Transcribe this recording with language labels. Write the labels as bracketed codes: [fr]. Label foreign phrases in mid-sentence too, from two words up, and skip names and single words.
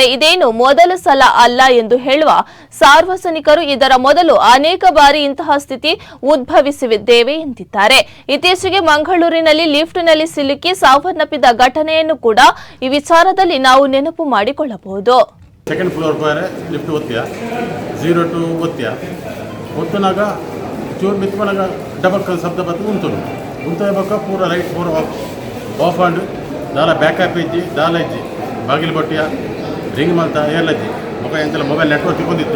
[kn] ಇದೇನು ಮೊದಲ ಸಲ ಅಲ್ಲ ಎಂದು ಹೇಳುವ ಸಾರ್ವಜನಿಕರು ಇದರ ಮೊದಲು ಅನೇಕ ಬಾರಿ ಇಂತಹ ಸ್ಥಿತಿ ಉದ್ಭವಿಸಿದ್ದೇವೆ ಎಂದಿದ್ದಾರೆ. ಇತ್ತೀಚೆಗೆ ಮಂಗಳೂರಿನಲ್ಲಿ ಲಿಫ್ಟ್ನಲ್ಲಿ ಸಿಲುಕಿ ಸಾವನ್ನಪ್ಪಿದ ಘಟನೆಯನ್ನು ಕೂಡ ಈ ವಿಚಾರದಲ್ಲಿ ನಾವು ನೆನಪು ಮಾಡಿಕೊಳ್ಳಬಹುದು. [en] second floor [tcy] ಬಾರೆ ಲಿಫ್ಟ್ ಒತ್ತಿಯ 02 ಒತ್ತಿಯ ಒತ್ತನಾಗ ಚೂರು ಬಿತ್ತನಾಗ ಡಬಲ್ ಶಬ್ದ ಬತ್ತು ಉಂಟು ಪೂರ ರೈಟ್ ಪೂರ ಆಫ್ ಆಂಡ್ ದಾಲ ಬ್ಯಾಕಪ್ ಇಜ್ಜಿ ದಾಲ ಇಜ್ಜಿ ಬಾಗಿಲು ಬಟ್ಟಿಯ ರಿಂಗ್ ಮಲ್ತ ಏರ್ಲಜ್ಜಿ ಮುಖ ಎಂತೆಲ್ಲ [en] mobile network [tcy] ತಿಕ್ಕೊಂಡಿತ್ತು.